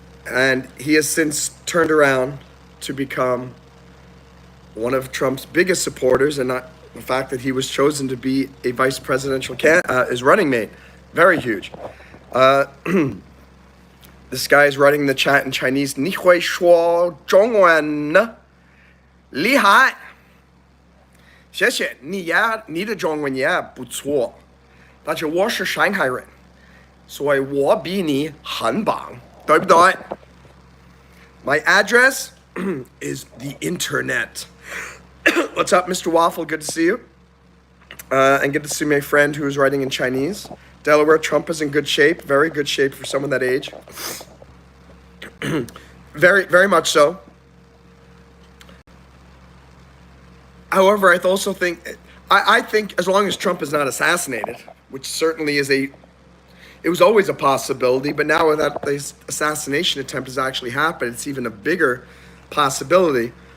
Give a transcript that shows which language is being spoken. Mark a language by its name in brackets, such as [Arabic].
[English] And he has since turned around to become one of Trump's biggest supporters, and not the fact that he was chosen to be a vice presidential his running mate. Very huge. This guy is writing in the chat in Chinese. [Chinese] 你会说中文呢？厉害！谢谢，你的中文也不错。大家我是上海人，所以我比你很棒，对不对？ [English] My address is the internet. What's up, Mr. Waffle? Good to see you. And good to see my friend who is writing in Chinese. Delaware, Trump is in good shape, very good shape for someone that age. Very, very much so. However, I also think, I think as long as Trump is not assassinated, which certainly it was always a possibility, but now that this assassination attempt has actually happened, it's even a bigger possibility.